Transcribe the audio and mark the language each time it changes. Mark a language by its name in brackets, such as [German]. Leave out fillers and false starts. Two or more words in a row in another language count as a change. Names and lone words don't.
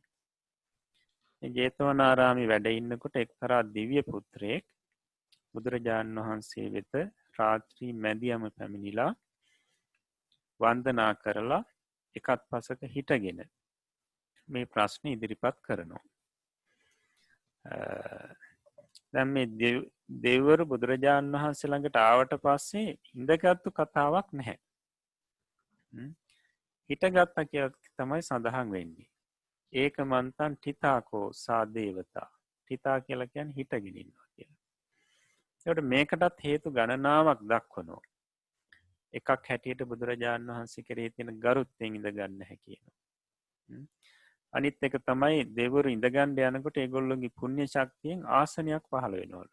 [Sinhala] මේ ජේතවනාරාමයේ වැඩ ඉන්නකොට එක්තරා දිව්‍ය පුත්‍රයෙක් බුදුරජාණන් වහන්සේ වෙත රාත්‍රී මැදියම පැමිණිලා වන්දනා කරලා එකත් පසක හිටගෙන මේ ප්‍රශ්න ඉදිරිපත් කරනවා. දැන් මේ දෙවිවරු බුදුරජාණන් වහන්සේ ළඟට ආවට පස්සේ ඉඳගත්තු කතාවක් නැහැ. හිටගත්තා කියලා තමයි සඳහන් වෙන්නේ. [Pali] ඒකමන්තං ඨිතාකෝ සා දේවතා. [Sinhala] ඨිතා කියලා කියන්නේ හිටගෙන ඉන්නවා කියලා. ඒකට මේකටත් හේතු ගණනාවක් දක්වනවා. එකක් හැටියට බුදුරජාණන් වහන්සේ කෙරෙහි තියෙන ගරුත්වයෙන් ඉඳ ගන්න නැහැ කියනවා. අනිත් එක තමයි දෙවිවරු ඉඳ ගන්න යනකොට ඒගොල්ලෝගේ පුණ්‍ය ශක්තියෙන් ආසනයක් පහළ වෙනවලු.